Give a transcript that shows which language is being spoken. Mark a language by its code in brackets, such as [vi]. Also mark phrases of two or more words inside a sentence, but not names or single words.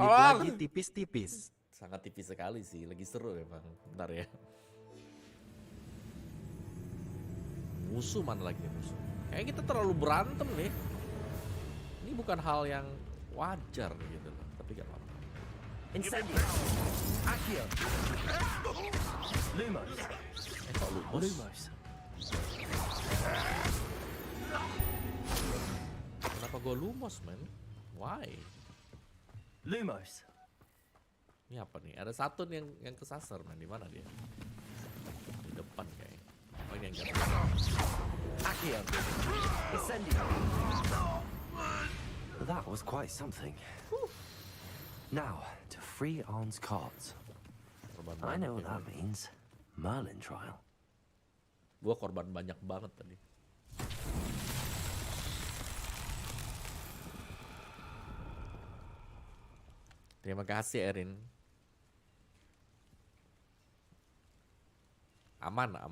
[id] Tolong. lagi tipis-tipis. Sangat tipis sekali sih, lagi seru ya bang. Bentar ya. Musuh mana lagi musuh? Kayak kita terlalu berantem nih. Ini bukan hal yang wajar gitu loh, tapi gak apa-apa. Incendio. Accio. Lumos. Kok Lumos? Lumos. Kenapa gue Lumos men? Why? Lumos. Ini apa nih? Ada satu nih yang kesasar, man. Di mana dia? Di depan kayaknya. Oh, ini yang jatuh. [en] That was quite something. Now, to free Arn's cards. I know what that means. Merlin trial. [id] Gua korban banyak banget tadi. Terima kasih, Erin. Aman.